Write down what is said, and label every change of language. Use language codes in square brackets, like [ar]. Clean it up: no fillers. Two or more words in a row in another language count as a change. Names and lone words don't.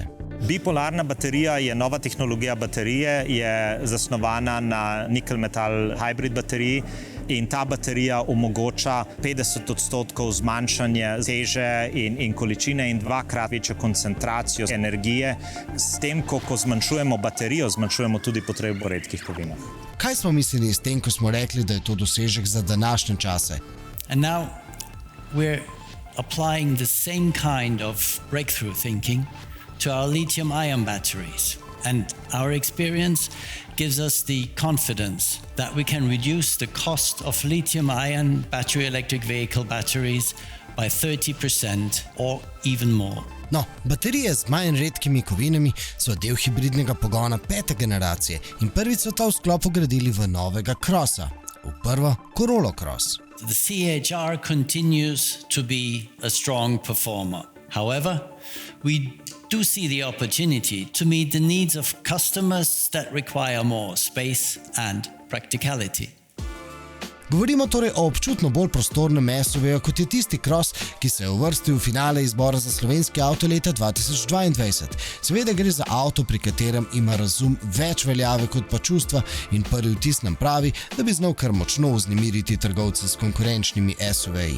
[sl] Bipolarna baterija je nova tehnologija baterije, je zasnovana na nikel-metal hybrid bateriji in ta baterija omogoča 50% zmanjšanje teže in količine in 2-krat večjo koncentracijo energije. S tem, ko zmanjšujemo baterijo, zmanjšujemo tudi potrebo po redkih kovinah. Kaj smo mislili s tem, ko smo rekli, da je to dosežek za današnje čase? [en] And now we're applying the same kind of breakthrough thinking to our lithium-ion batteries. And our experience gives us the confidence that we can reduce the cost of lithium-ion battery electric vehicle batteries by 30% or even more. [sl] No, baterije z manj redkimi kovinami so del hibridnega pogona 5. generacije in prvič so to v sklopu gradili v novega Crossa, v prvo Corolla Cross. [en] The CHR continues to be a strong performer. However, we do see the opportunity to meet the needs of customers that require more space and practicality. [sl] Govorimo torej o občutno bolj prostornem SUV-ju, kot je tisti Cross, ki se je uvrstil v finale izbora za slovenski avto leta 2022. Seveda gre za avto, pri katerem ima razum več veljave kot pa čustva in prvi vtis nam pravi, da bi znal kar močno vznemiriti trgovce s konkurenčnimi SUV-ji.